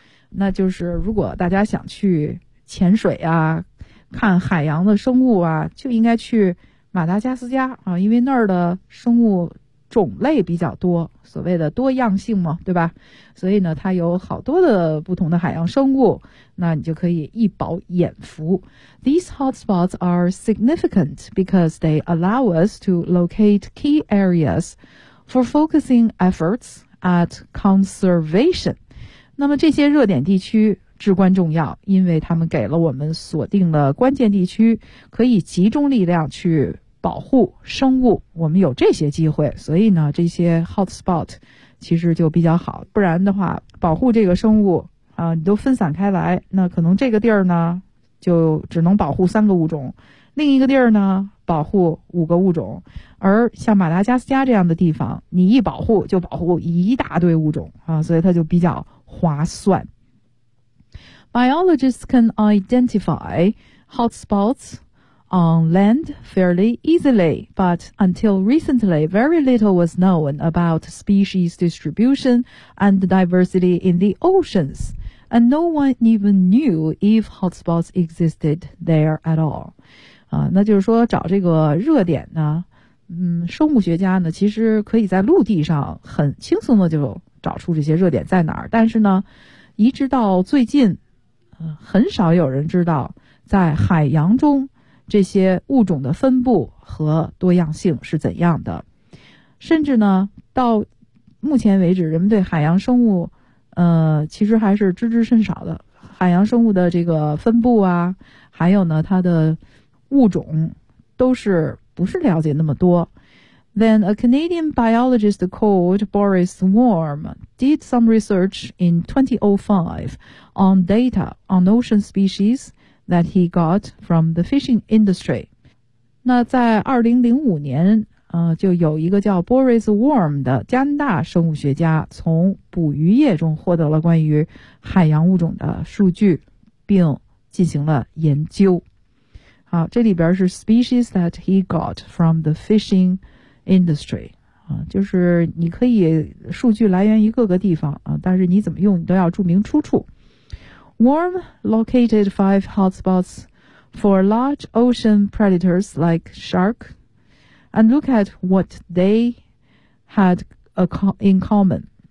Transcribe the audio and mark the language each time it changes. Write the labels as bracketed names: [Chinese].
[Chinese] 那就是如果大家想去潜水啊，看海洋的生物啊，就应该去马达加斯加啊，因为那儿的生物种类比较多，所谓的多样性嘛，对吧？所以呢，它有好多的不同的海洋生物，那你就可以一饱眼福。 [English] These hotspots are significant because they allow us to locate key areas for focusing efforts at conservation. [Chinese] 那么这些热点地区至关重要，因为他们给了我们锁定了关键地区，可以集中力量去保护生物，我们有这些机会，所以呢这些 hotspot 其实就比较好。不然的话，保护这个生物啊，你都分散开来，那可能这个地儿呢就只能保护三个物种，另一个地儿呢保护五个物种，而像马达加斯加这样的地方，你一保护就保护一大堆物种啊，所以它就比较划算。 [English] Biologists can identify hotspots on land fairly easily, but until recently, very little was known about species distribution and diversity in the oceans, and no one even knew if hotspots existed there at all. [Chinese] 那就是说找这个热点呢，生物学家呢其实可以在陆地上很轻松的就找出这些热点在哪儿，但是呢一直到最近很少有人知道在海洋中这些物种的分布和多样性是怎样的。甚至呢到目前为止，人们对海洋生物其实还是知之甚少的。海洋生物的这个分布啊，还有呢它的物种都是不是了解那么多。 [English] Then a Canadian biologist called Boris Warm did some research in 2005 on data on ocean species that he got from the fishing industry. [Chinese] 那在2005年就有一个叫 Boris Worm 的加拿大生物学家从捕鱼业中获得了关于海洋物种的数据，并进行了研究。好，这里边是 [English] species that he got from the fishing industry。 [Chinese] 就是你可以数据来源于各个地方啊，但是你怎么用你都要注明出处。 [English] Worm located 5 hotspots for large ocean predators like shark and look at what they had in common.